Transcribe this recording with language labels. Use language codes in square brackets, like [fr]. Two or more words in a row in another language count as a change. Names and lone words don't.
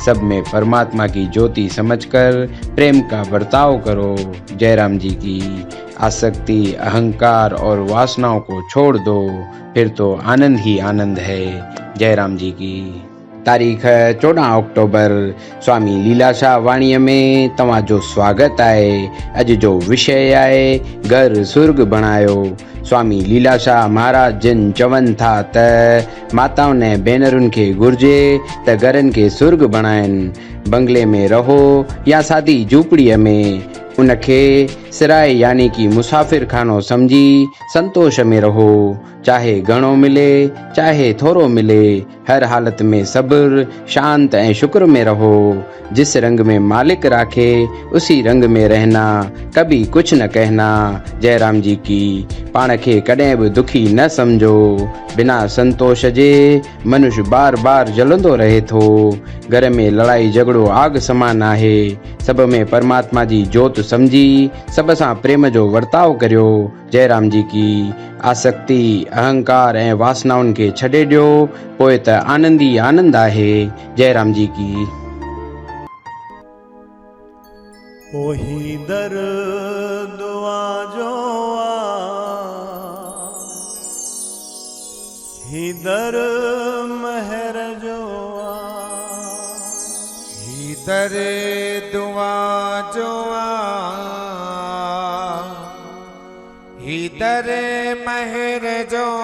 [hi] सब में परमात्मा की ज्योति समझकर प्रेम का बर्ताव करो। जयराम जी की। आसक्ति, अहंकार और वासनाओं को छोड़ दो, फिर तो आनंद ही आनंद है। [sd] जयराम जी की। तारीख 14 अक्टूबर स्वामी लीलाशाह वाणी में तव्हांजो स्वागत आहे। अॼु जो विषय आहे घर स्वर्ग बणायो। स्वामी लीलाशाह महाराज जिन चवनि था त माताउनि ऐं भेनरुनि खे घुर्जे त घरनि खे स्वर्ग बणाइनि। बंगले में रहो या सादी झूपड़ीअ में, उनखे सिराए यानी कि मुसाफिर खानो समझी संतोष में रहो। चाहे घणो मिले चाहे थोड़ो मिले, हर हालत में सब्र, शांत ऐं शुक्र में रहो। [hi] जिस रंग में मालिक राखे उसी रंग में रहना, कभी कुछ न कहना। [sd] जयराम जी की। पाण खे कॾहिं बि दुखी न समझो। बिना संतोष जे मनुष्य बार बार जलंदो रहे थो। घर में लड़ाई झगड़ो आग समान आहे। सब में परमात्मा जी जोत समझी सब सां प्रेम जो वर्ताव करियो। जयराम जी की। आसक्ति, अहंकार ऐं वासनाउनि खे छॾे ॾियो, पोइ त आनंद ई आनंद आहे। जयराम जी की। ओही दर दुआ जो ही दर महर जो ही दर दुआ जो ही दर महर जो